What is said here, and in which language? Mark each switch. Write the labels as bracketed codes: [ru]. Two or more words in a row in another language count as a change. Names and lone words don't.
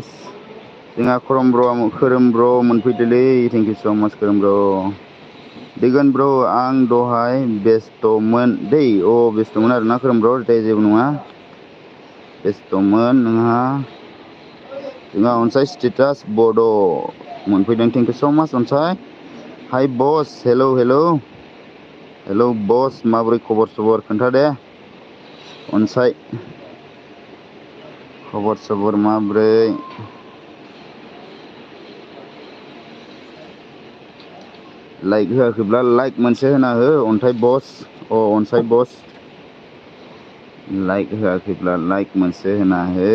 [brx] जोंहा खोरोम ब्र मोनफैदोलै, [en] thank you so much खोरोम ब्र. [brx] दिगन ब्र आं दहाय बेस्थ'मोन दै, बेस्थ'मोन आरोना खोरोम ब्र, दे जेबो नङा. बेस्थ'मोन जोंहा अनसाय स्टेटास बड' मोनफैदों, [en] thank you so much अनसाय. Hi boss, hello boss, [brx] माबोरै खबर सबर खोन्था दे अनसाय, खबर सबर माबोरै? लाइक होआखैब्ला लाइक मोनसे होना हो अनसाय बस, लाइक होआखैब्ला लाइक मोनसे होना हो.